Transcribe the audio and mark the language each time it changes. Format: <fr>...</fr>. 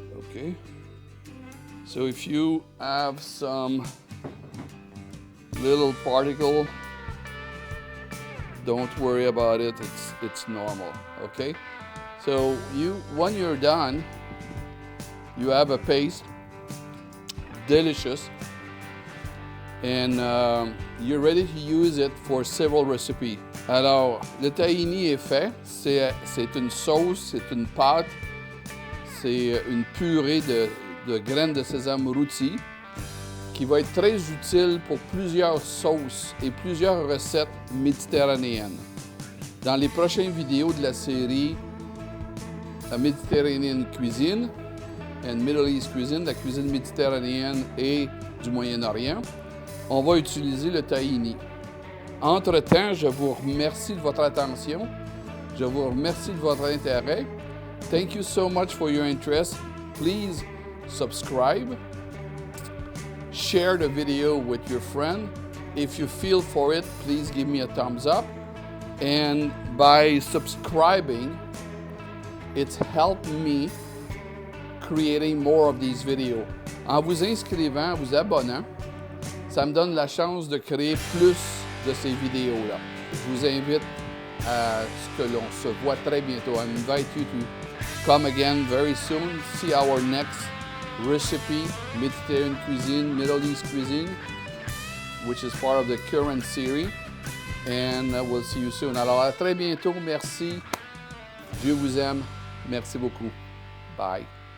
<en>Okay. So if you have some little particle, don't worry about it. It's normal. Okay. So when you're done, you have a paste, delicious, and you're ready to use it for several recipes.</en> <fr>Alors, le tahini est fait. C'est une sauce, c'est une pâte, c'est une purée de graines de sésame rôties qui va être très utile pour plusieurs sauces et plusieurs recettes méditerranéennes. Dans les prochaines vidéos de la série Mediterranean Cuisine and Middle East Cuisine, la cuisine méditerranéenne et du Moyen-Orient, on va utiliser le tahini. Entre-temps, je vous remercie de votre attention. Je vous remercie de votre intérêt.</fr> <en>Thank you so much for your interest. Please subscribe. Share the video with your friend. If you feel for it, please give me a thumbs up. And by subscribing, it's helped me creating more of these videos.</en> <fr>En vous inscrivant, en vous abonnant, ça me donne la chance de créer plus de ces vidéos-là. Je vous invite à ce que l'on se voit très bientôt.</fr> <en>I invite you to come again very soon, see our next recipe, Mediterranean cuisine, Middle East cuisine, which is part of the current series. And we'll see you soon.</en> <fr>Alors à très bientôt. Merci. Dieu vous aime. Merci beaucoup. Bye.</fr>